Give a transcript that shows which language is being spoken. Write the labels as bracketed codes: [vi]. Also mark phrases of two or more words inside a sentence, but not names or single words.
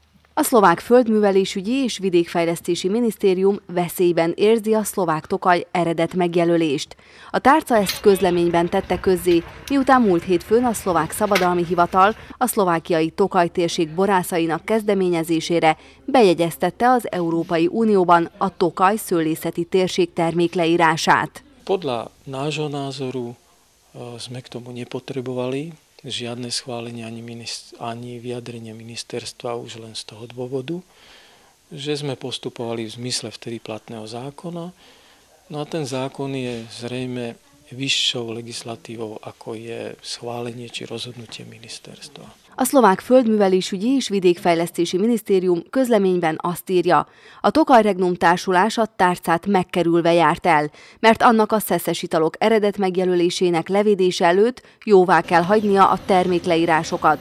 [hu] A szlovák földművelésügyi és vidékfejlesztési minisztérium veszélyben érzi a szlovák tokaj eredet megjelölést. A tárca ezt közleményben tette közzé, miután múlt hétfőn a szlovák szabadalmi hivatal a szlovákiai Tokaj térség borászainak kezdeményezésére bejegyeztette az Európai Unióban a Tokaj szőlészeti térség termékleírását. [sk] Podľa nášho názoru sme k tomu nepotrebovali žiadne schválenie ani vyjadrenie ministerstva už len z toho dôvodu, že sme postupovali v zmysle vtedy platného zákona. No a ten zákon je zrejme vyššou legislatívou, ako je schválenie či rozhodnutie ministerstva. [hu] A szlovák földművelésügyi és vidékfejlesztési minisztérium közleményben azt írja, a Tokaj Regnum társulás a tárcát megkerülve járt el, mert annak a szeszes italok eredet megjelölésének levédése előtt jóvá kell hagynia a termékleírásokat.